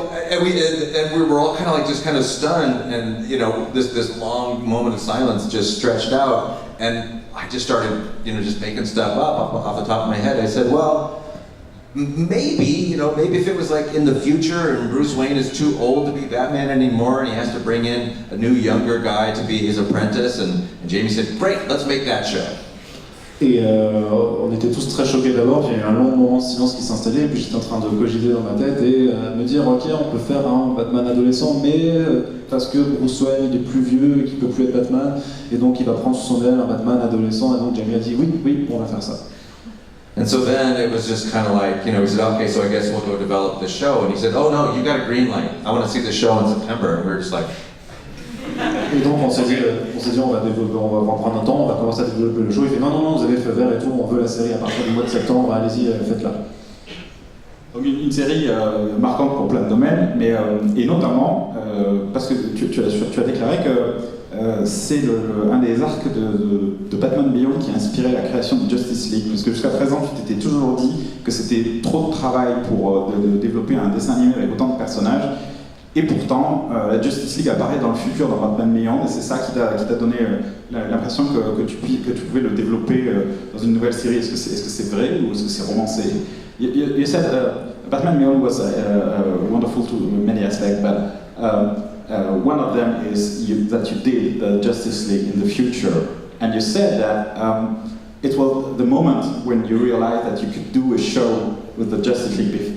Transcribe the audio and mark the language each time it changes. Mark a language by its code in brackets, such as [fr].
[en] And we were all kind of stunned, and this long moment of silence just stretched out, and I just started just making stuff up off the top of my head. I said, well, maybe if it was in the future and Bruce Wayne is too old to be Batman anymore and he has to bring in a new younger guy to be his apprentice, and Jamie said, great, let's make that show. [fr] Et on était tous très choqués d'abord, puis il y a eu un long moment de silence qui s'installait, et puis j'étais en train de cogiter dans ma tête et me dire ok, on peut faire un Batman adolescent, mais parce que Bruce Wayne il est plus vieux et qu'il peut plus être Batman, et donc il va prendre sous son aile un Batman adolescent, et donc Jamie a dit oui, on va faire ça. [en] And so then it was just kind of he said, okay, so I guess we'll go develop the show. And he said, oh no, you got a green light. I want to see the show in September. And we were just like... [fr] Et donc on s'est dit on va prendre un temps, on va commencer à développer le show. Il fait non, vous avez fait vert et tout, on veut la série à partir du mois de septembre, allez-y, faites-la. Donc une série marquante pour plein de domaines, mais, et notamment parce que tu as déclaré que c'est un des arcs de Batman Beyond qui a inspiré la création de Justice League, parce que jusqu'à présent tu t'étais toujours dit que c'était trop de travail pour de développer un dessin animé avec autant de personnages, et pourtant la Justice League apparaît dans le futur dans Batman Beyond, et c'est ça qui t'a donné l'impression que tu pouvais le développer dans une nouvelle série. Est-ce que c'est vrai ou est-ce que c'est romancé? [en] You said Batman Beyond was wonderful to many aspects, but one of them is that you did the Justice League in the future, and you said that it was the moment when you realized that you could do a show with the Justice League.